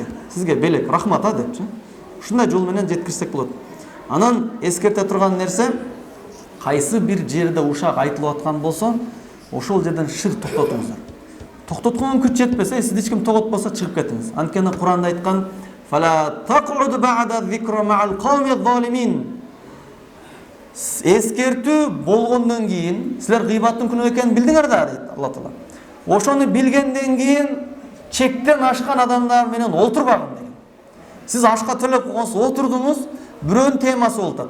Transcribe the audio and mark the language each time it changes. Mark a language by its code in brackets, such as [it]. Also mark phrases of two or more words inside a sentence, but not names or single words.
[ky] Сизге белек, рахмат депчи. Ушундай жол менен жеткирсек болот. Анан эскерте турган нерсе, кайсы бир жерде ушак айтылып аткан болсо, ошол жерден шыр токтотуңуздар. Токтоткон күч жетпесе, сизди эч ким тоготпосо чыгып кетиңиз. Анткени Куранда айткан: [ar] "فلا تقعد بعد الذكرى مع القوم الظالمين." [ky] Эскертүү болгондон кийин, силер гыйбаттын күнөө экенин билдиңер да, дейт Алла Таала. Ошону билгенден кийин чектен ашкан адамдар менен олтурбагын деген. Сиз ашка төлөп койгонсуз, отурдуңуз, бирөөнүн темасы болот.